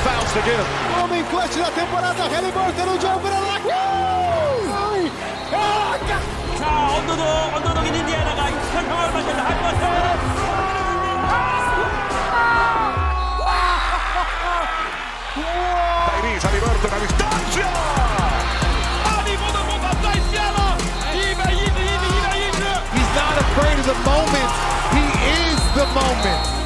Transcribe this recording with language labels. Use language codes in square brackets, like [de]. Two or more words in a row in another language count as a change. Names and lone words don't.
[en] once again. [pt] Homem clutch da temporada, Halliburton no jogo para lá. [ko] 자, 언더독인 인디애나가 익숙한 상황을 만든다. 할리버튼. [es] Tyrese Halliburton a distancia. [en] He's not afraid of the moment. He is the moment.